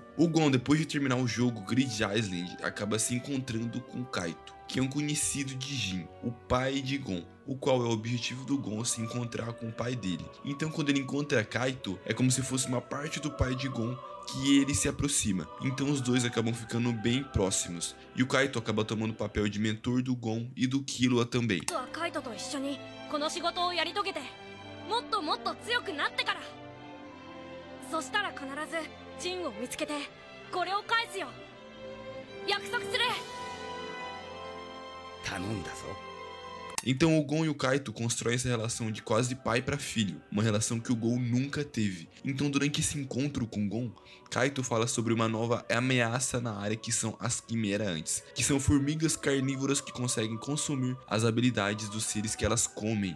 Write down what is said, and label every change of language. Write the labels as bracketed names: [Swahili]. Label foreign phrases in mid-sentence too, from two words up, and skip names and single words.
[Portuguese] O Gon, depois de terminar o jogo Grid Island, acaba se encontrando com Kaito, que é um conhecido de Jin, o pai de Gon, o qual é o objetivo do Gon se encontrar com o pai dele. Então quando ele encontra Kaito, é como se fosse uma parte do pai de Gon que ele se aproxima, então os dois acabam ficando bem próximos, e o Kaito acaba tomando o papel de mentor do Gon e do Killua também. [Japanese] カイトと一緒にこの仕事をやり遂げてもっともっと強くなってから、そしたら必ずジンを見つけてこれを返すよ。約束する。頼んだぞ。 [Portuguese] Então o Gon e o Kaito constroem essa relação de quase pai para filho, uma relação que o Gon nunca teve. Então durante esse encontro com o Gon, Kaito fala sobre uma nova ameaça na área que são as Quimera antes, que são formigas carnívoras que conseguem consumir as habilidades dos seres que elas comem.